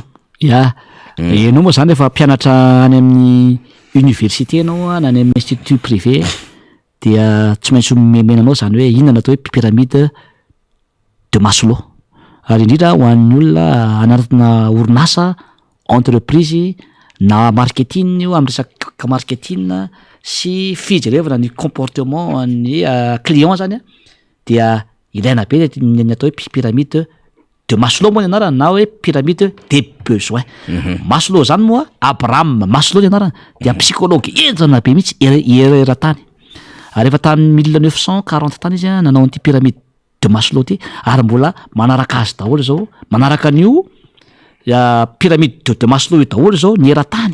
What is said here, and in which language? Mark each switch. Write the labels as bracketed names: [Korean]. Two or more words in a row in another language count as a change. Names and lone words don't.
[Malagasy] enao moa zany efa mpianatra any amin'ny université anao na any amin'ny [French] institut privé [Malagasy] dia tsy maintsy menanao zany hoe inona atao hoe [French] pyramide de Maslow [Malagasy] ary indrindra ho an'ny olona anatina orinasa entreprise na marketing io amin'ny resaka marketing sy fijerevana ny comportement ny client zany a dia ilaina be ny atao hoe [French] pyramide de Maslow [Malagasy] moa ny anarany na hoe [French] pyramide des besoins. [Malagasy] Maslow zany moa Abraham Maslow ny anarany dia psychologue enjana be mihitsy eratany. Ary rehefa tamin'ny 1940 tany izy nanao an'ity [French] pyramide de Maslow [Malagasy] ty ary mbola manaraka azy daholo zao manaraka an'io [French] pyramide de Maslow [Malagasy] io daholo zao ny eratany.